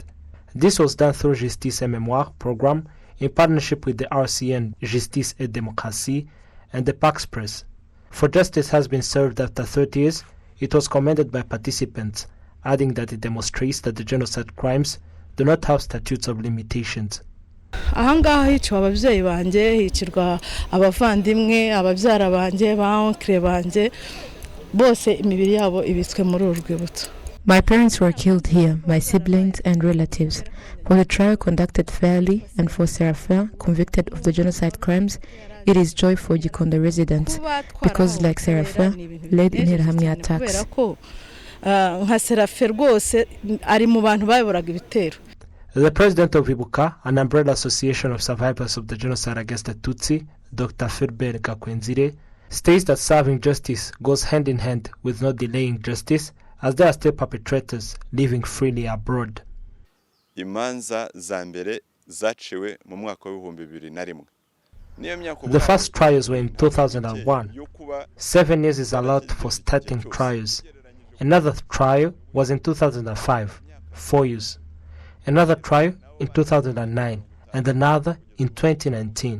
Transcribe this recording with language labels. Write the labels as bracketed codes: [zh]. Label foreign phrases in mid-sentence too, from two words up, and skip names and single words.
[en] This was done through Justice et Mémoire program in partnership with the RCN Justice et Démocratie and the Pax Press. For justice has been served after 30 years, it was commended by participants, adding that it demonstrates that the genocide crimes do not have statutes of limitations. [rn] Ahangaha hicwa abavyeyi banje, hicirwa abavandimwe, abavyara banje, baonkre banje, bose imibiri yabo ibitswe muri urwibutso. [en] My parents were killed here, my siblings and relatives. For the trial conducted fairly and for Serafin, convicted of the genocide crimes, it is joy for Gikondo residents because, like Serafin, led in Interahamwe attacks. The president of Ibuka, an umbrella association of survivors of the genocide against the Tutsi, Dr. Philbert Gakwenzire, states that serving justice goes hand in hand with not delaying justice, as there are still perpetrators living freely abroad. [rn] Imanza za mbere zaciwe mu mwaka wa 2001. [en] The first trials were in 2001. 7 years is allowed for starting trials. Another trial was in 2005, 4 years. Another trial in 2009, and another in 2019.